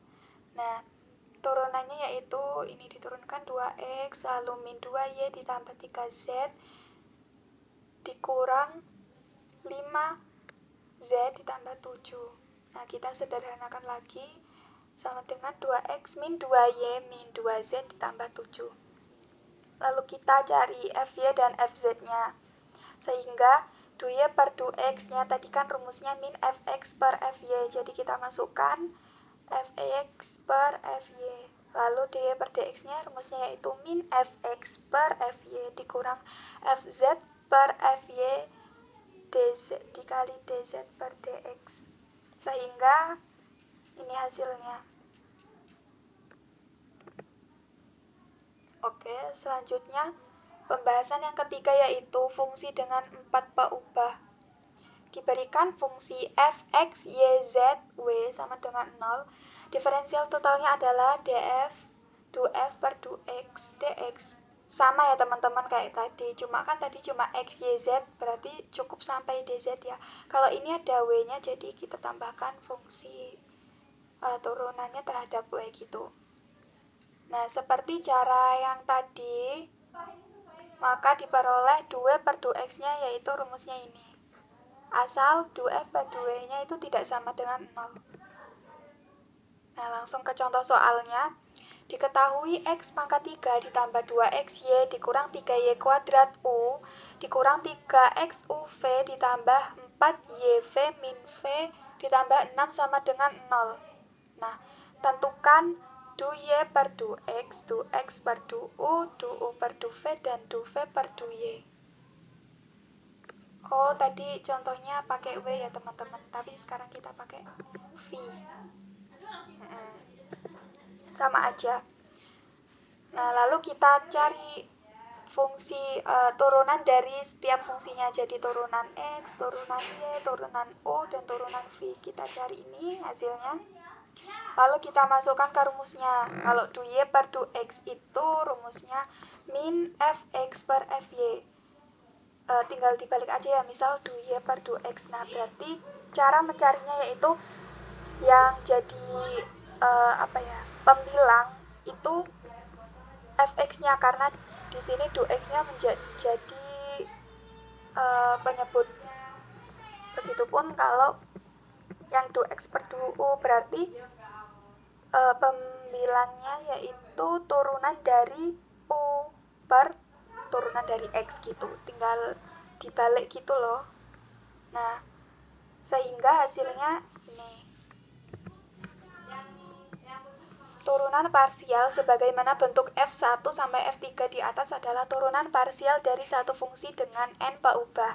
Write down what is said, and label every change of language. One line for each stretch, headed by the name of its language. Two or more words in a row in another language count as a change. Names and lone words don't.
Indonesian: Nah, turunannya yaitu ini diturunkan 2x lalu min 2y ditambah 3z dikurang 5z ditambah 7. Nah, kita sederhanakan lagi sama dengan 2x min 2y min 2z ditambah 7. Lalu kita cari fy dan fz-nya. Sehingga du y per du x-nya tadi kan rumusnya min fx per fy. Jadi kita masukkan fx per fy. Lalu dy per dx-nya rumusnya yaitu min fx per fy dikurang fz per fy dz dikali dz per dx. Sehingga ini hasilnya. Oke, selanjutnya pembahasan yang ketiga yaitu fungsi dengan 4 peubah. Diberikan fungsi fx, y, z, w sama dengan 0. Diferensial totalnya adalah df, du f per du x, dx. Sama ya teman-teman kayak tadi, cuma kan tadi cuma x, y, z, berarti cukup sampai dz ya. Kalau ini ada w-nya, jadi kita tambahkan fungsi turunannya terhadap w gitu. Nah, seperti cara yang tadi, maka diperoleh du w per du x-nya yaitu rumusnya ini. Asal du f per du w-nya itu tidak sama dengan 0. Nah, langsung ke contoh soalnya. Diketahui x pangkat 3 ditambah 2xy dikurang 3y kuadrat u dikurang 3xuv ditambah 4yv min v ditambah 6 sama dengan 0. Nah, tentukan du y per du x per du u per du v, dan du v per du y. Oh, tadi contohnya pakai w ya teman-teman, tapi sekarang kita pakai v. Sama aja. Nah, lalu kita cari fungsi turunan dari setiap fungsinya. Jadi turunan x, turunan y, turunan u, dan turunan v. Kita cari ini hasilnya. Lalu kita masukkan ke rumusnya. Kalau du y per du x itu rumusnya min fx per fy. Tinggal dibalik aja ya, misal du y per du x. Nah, berarti cara mencarinya yaitu yang jadi pembilang itu fx-nya, karena di sini du x-nya menjadi penyebut. Begitupun kalau yang du x per du u, berarti pembilangnya yaitu turunan dari u per turunan dari x gitu. Tinggal dibalik gitu loh. Nah, sehingga hasilnya ini. Turunan parsial sebagaimana bentuk f1 sampai f3 di atas adalah turunan parsial dari satu fungsi dengan n peubah.